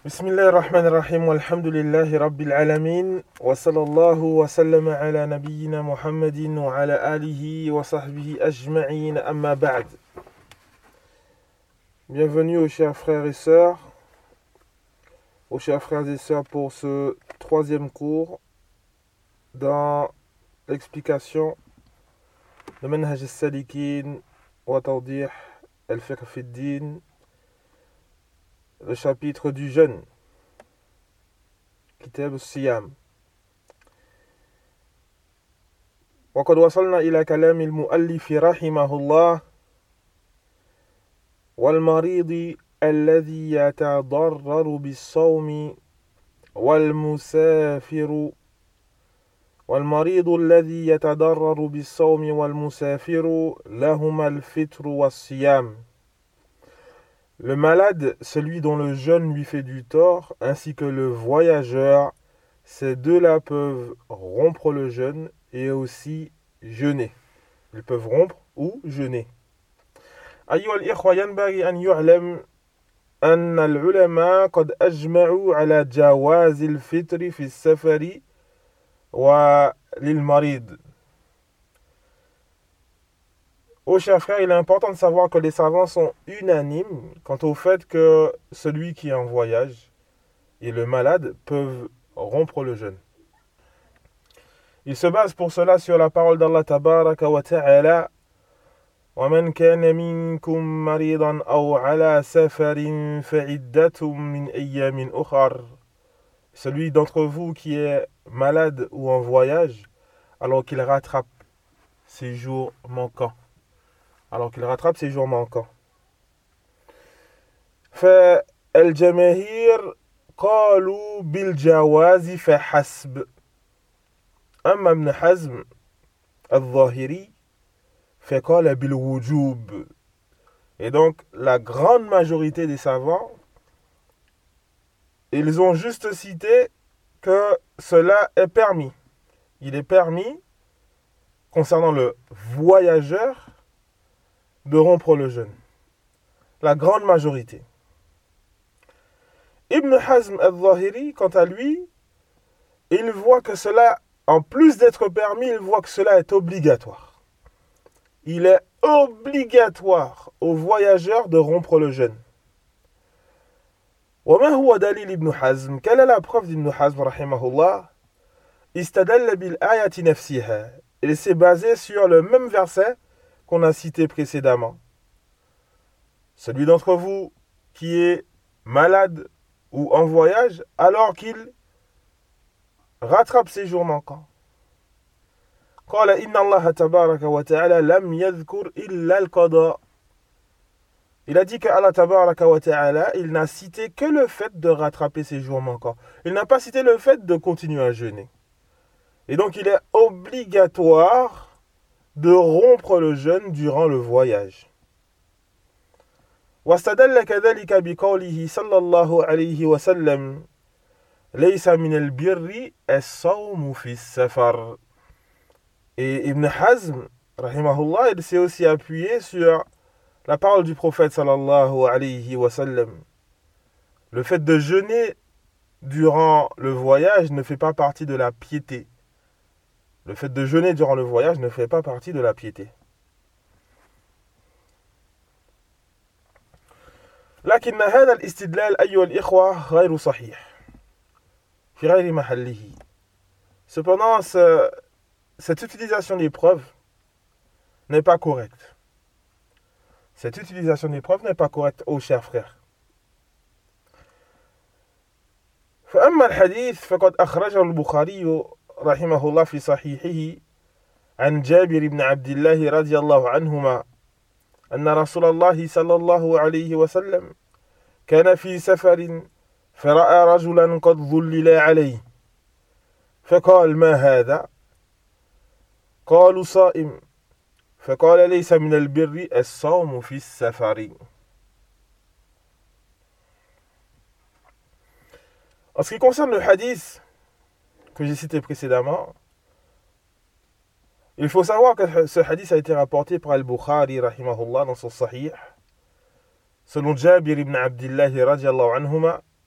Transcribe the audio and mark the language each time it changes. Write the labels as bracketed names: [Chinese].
[Arabic] بسم الله الرحمن الرحيم، والحمد لله رب العالمين، وصلى الله وسلم على نبينا محمد وعلى آله وصحبه أجمعين. أما بعد، [French] bienvenue aux chers frères et sœurs, aux chers frères et sœurs pour ce troisième cours dans l'explication de منهج السالكين وتوضيح الفقه في الدين. Le chapitre du jeûne, Kitab al-Siyam. [Arabic] وقد وصلنا إلى كلام المؤلف رحمه الله والمريض الذي يتضرر بالصوم والمسافر والمريض الذي يتضرر بالصوم والمسافر لهما الفطر والصيام. [French] Le malade, celui dont le jeûne lui fait du tort, ainsi que le voyageur, ces deux-là peuvent rompre le jeûne et aussi jeûner. Ils peuvent rompre ou jeûner. [Arabic] أيها الإخوة، ينبغي أن يعلم أن العلماء قد أجمعوا على جواز الفطر في السفر وللمريض. [French] Oh, chers frères, il est important de savoir que les savants sont unanimes quant au fait que celui qui est en voyage et le malade peuvent rompre le jeûne. Ils se basent pour cela sur la parole d'Allah tabaraka wa ta'ala. [Arabic] وَمَنْ كَانَ مِنْكُمْ مَرِيضًا أَوْ عَلَى سَفَرٍ فَعِدَّةٌ مِنْ أَيَّامٍ أُخَرٍ. [French] Celui d'entre vous qui est malade ou en voyage, alors qu'il rattrape ses jours manquants. Alors qu'il rattrape ses jours manquants. [Arabic] فالجماهير قالوا بالجواز فحسب. أما ابن حزم الظاهري فقال بالوجوب. [French] Et donc la grande majorité des savants, ils ont juste cité que cela est permis. Il est permis concernant le voyageur de rompre le jeûne. La grande majorité. Ibn Hazm al-Zahiri, quant à lui, il voit que cela, en plus d'être permis, il voit que cela est obligatoire. Il est obligatoire aux voyageurs de rompre le jeûne. [Arabic] Wa ma huwa dalil Ibn Hazm? [French] Quelle est la preuve d'Ibn Hazm rahimahullah? [Arabic] Istadalla bil ayati nafsiha. [French] Il s'est basé sur le même verset qu'on a cité précédemment. Celui d'entre vous qui est malade ou en voyage, alors qu'il rattrape ses jours manquants. [Arabic] قال إن الله تبارك وتعالى لم يذكر إلا القضاء. [French] Il a dit que Allah تبارك وتعالى, il n'a cité que le fait de rattraper ses jours manquants. Il n'a pas cité le fait de continuer à jeûner. Et donc il est obligatoire de rompre le jeûne durant le voyage. [Arabic] واستدل كذلك بقوله صلى الله عليه وسلم ليس من البر الصوم في السفر. [French] Et Ibn Hazm rahimahullah, il s'est aussi appuyé sur la parole du prophète صلى الله عليه وسلم. Le fait de jeûner durant le voyage ne fait pas partie de la piété. Le fait de jeûner durant le voyage ne fait pas partie de la piété. [Arabic] لكن هذا الاستدلال أيها الإخوة غير صحيح في غير محله. [French] Cependant, cette utilisation des preuves n'est pas correcte. Cette utilisation des preuves n'est pas correcte, ô chers frères. [Arabic] فأما الحديث فقد أخرجه البخاري رحمه الله في صحيحه عن جابر بن عبد الله رضي الله عنهما أن رسول الله صلى الله عليه وسلم كان في سفر فرأى رجلا قد ظلل عليه فقال ما هذا؟ قالوا صائم فقال ليس من البر الصوم في السفر. [French] En ce qui concerne le hadith que j'ai cité précédemment, il faut savoir que ce hadith a été rapporté par Al-Bukhari rahimahullah dans son Sahih, selon Jabir ibn Abdillah radiallahu anhuma,